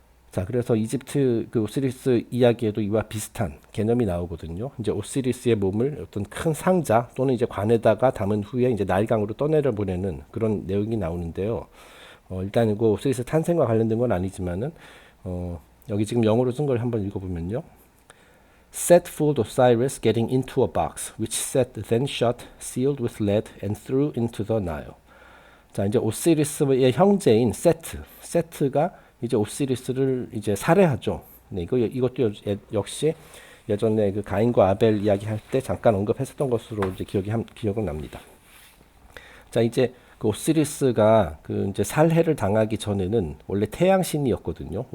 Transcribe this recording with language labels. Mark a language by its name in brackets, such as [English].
[Korean] 자, 그래서 이집트 그 오시리스 이야기에도 이와 비슷한 개념이 나오거든요. 이제 오시리스의 몸을 어떤 큰 상자 또는 이제 관에다가 담은 후에 이제 나일강으로 떠내려 보내는 그런 내용이 나오는데요. 일단 그 오시리스 탄생과 관련된 건 아니지만은 여기 지금 영어로 쓴 걸 한번 읽어보면요. [English] Set fooled Osiris getting into a box, which Set then shut, sealed with lead, and threw into the Nile. [Korean] 자, 이제 오시리스의 형제인 세트가 이제 오시리스를 이제 살해하죠. 네, 이것도 역시 예전에 그 가인과 아벨 이야기할 때 잠깐 언급했었던 것으로 이제 기억은 납니다. 자, 이제 그 오시리스가 그 이제 살해를 당하기 전에는 원래 태양신이었거든요.